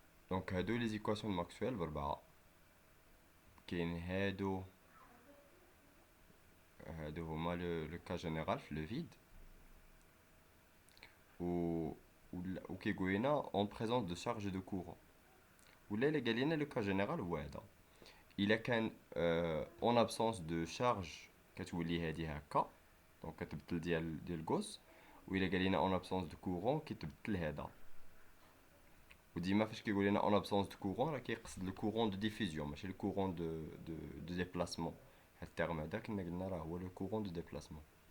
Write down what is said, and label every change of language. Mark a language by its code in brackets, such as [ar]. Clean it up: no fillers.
[fr] Donc هادو les équations de Maxwell بربعة. [ar] كاين هادو هما [fr] le cas général في le vide، [ar] و كيقول لنا [fr] en présence de charge de courant. [ar] ولا إلا قال لنا [fr] le cas général [ar] هو هذا. إلا كان [fr] en absence de charge [ar] كتولي هادي هكا، دونك كتبدل ديال غوس. وإلا قال لنا [fr] en absence de courant [ar] كيتبدل هذا. وديما فاش كيقول لنا [fr] en absence de courant [ar] راه كيقصد [fr] le courant de diffusion ماشي le courant de déplacement. [ar] هاد الترم هذا كنا قلنا راه هو [fr] le courant de déplacement.